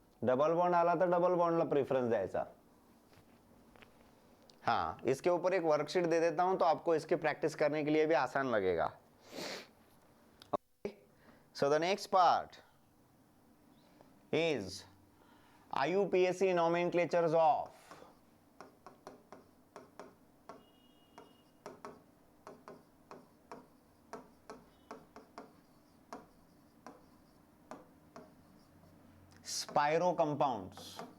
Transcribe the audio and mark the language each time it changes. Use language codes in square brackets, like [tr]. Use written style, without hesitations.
[mr] Double bond आला तर double बॉन्डला preference द्यायचा. [hi] हाँ, इसके ऊपर एक वर्कशीट दे देता हूं तो आपको इसकी प्रैक्टिस करने के लिए भी आसान लगेगा. [en] So the next part is IUPAC nomenclatures of spiro compounds.